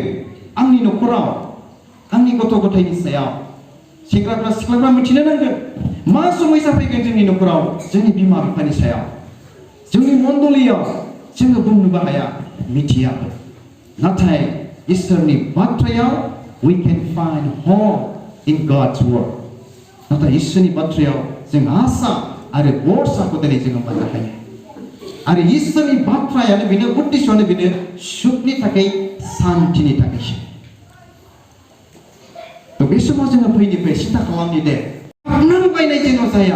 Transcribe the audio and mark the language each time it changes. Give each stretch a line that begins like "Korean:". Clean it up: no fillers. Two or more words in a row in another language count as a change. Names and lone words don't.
Bodo: आंनि न'खराव, आंनि गथ' गथायनि सायाव, सेंग्राफ्रा सिख्लाफ्रा मिथिनो नांगोन मा समस्या फैगोन जोंनि न'खराव, जोंनि बिमा बिफानि सायाव, जोंनि मण्डलीयाव। जोङो बुंनोबो हाया, मिथिया। नाथाय इसोरनि बाथ्रायाव
English: we can find hope in God's word.
Bodo: नाथाय इसोरनि बाथ्रायाव जों आसा आरो भरसाखौ दिनै जोङो मोननो हायो। आरो इसोरनि बाथ्रायानो बेनो, उद्देश्यआनो बेनो, सुखनि थाखाय, सान्थिनि थाखायसो। थ' बे समाव जोङो फैनिफ्राय सिन्था खालामनि दे, बायनाय जेन' जाया।